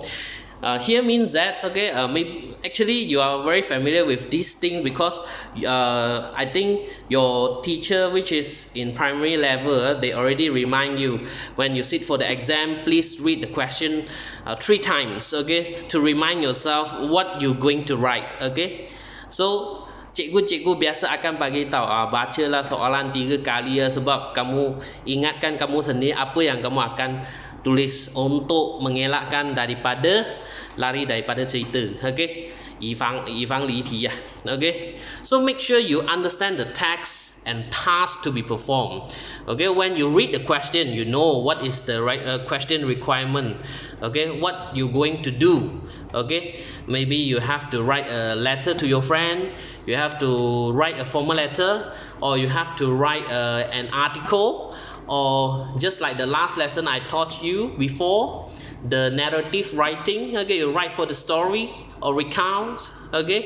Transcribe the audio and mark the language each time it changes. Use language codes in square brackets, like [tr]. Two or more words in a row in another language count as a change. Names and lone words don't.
[en] Here means that, okay, actually you are very familiar with this thing because I think your teacher, which is in primary level, they already remind you when you sit for the exam, please read the question 3 times, okay, to remind yourself what you're going to write, okay. [ms] So cikgu biasa akan bagi tahu bacalah soalan 3 kali sebab kamu ingatkan kamu sendiri apa yang kamu akan tulis untuk mengelakkan daripada lari daripada cerita, [zh] okay, 以防离题, [en] okay. So make sure you understand the text and task to be performed, okay. When you read the question, you know what is the right question requirement, okay, what you're going to do, okay. Maybe you have to write a letter to your friend, you have to write a formal letter, or you have to write an article, or just like the last lesson I taught you before, the narrative writing, okay, you write for the story or recount, okay.